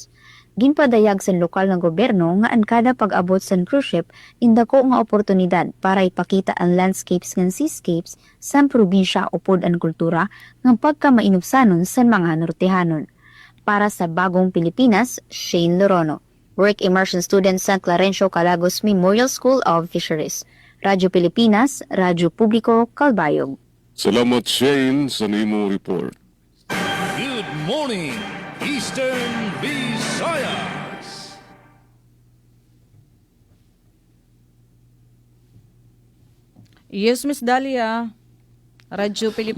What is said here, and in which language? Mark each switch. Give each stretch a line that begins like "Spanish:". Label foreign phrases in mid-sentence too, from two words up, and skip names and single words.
Waray: Ginpadayag sa lokal ng gobyerno nga ang kada pag-abot sa cruise ship indako nga oportunidad para ipakita ang landscapes ng seascapes sa probinsya upod ang kultura ng pagkamainubsanon sa mga Nortehanon. Para sa Bagong Pilipinas, Shane Lorono.
English: Work Immersion Student
Waray: sa Clarencio Calagos Memorial School of Fisheries. Radyo Pilipinas, Radyo Publiko, Calbayog. Salamat Shane sa nimo report.
English: Good morning, Eastern Visayas. Yes, Miss Dalia. Radyo Pilipinas.